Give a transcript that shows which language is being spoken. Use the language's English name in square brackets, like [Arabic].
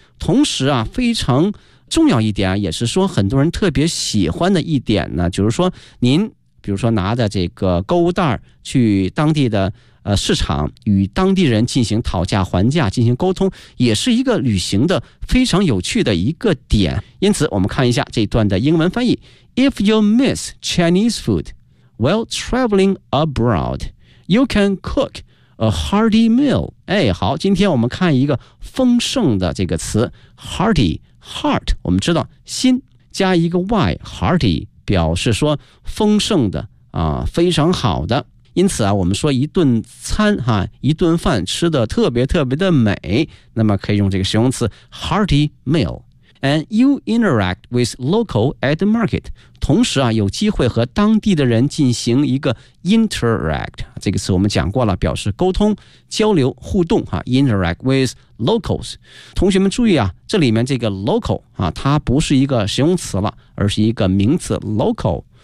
[Chinese] 同时啊，非常重要一点啊，也是说很多人特别喜欢的一点呢，就是说您比如说拿着这个购物袋去当地的市场，与当地人进行讨价还价，进行沟通，也是一个旅行的非常有趣的一个点。因此我们看一下这段的英文翻译。 [English] If you miss Chinese food while traveling abroad, you can cook a hearty meal. [Chinese] 哎，好，今天我们看一个丰盛的这个词 ，hearty, heart， 我们知道心加一个 y， hearty 表示说丰盛的啊，非常好的。因此啊，我们说一顿餐哈、啊，一顿饭吃的特别特别的美，那么可以用这个形容词 hearty meal。 [English] And you interact with local at the market. [Chinese] 同时啊，有机会和当地的人进行一个 interact， 这个词我们讲过了，表示沟通、交流、互动哈、啊。 [English] Interact with locals. [Chinese] 同学们注意啊，这里面这个 local 啊，它不是一个形容词了，而是一个名词 local。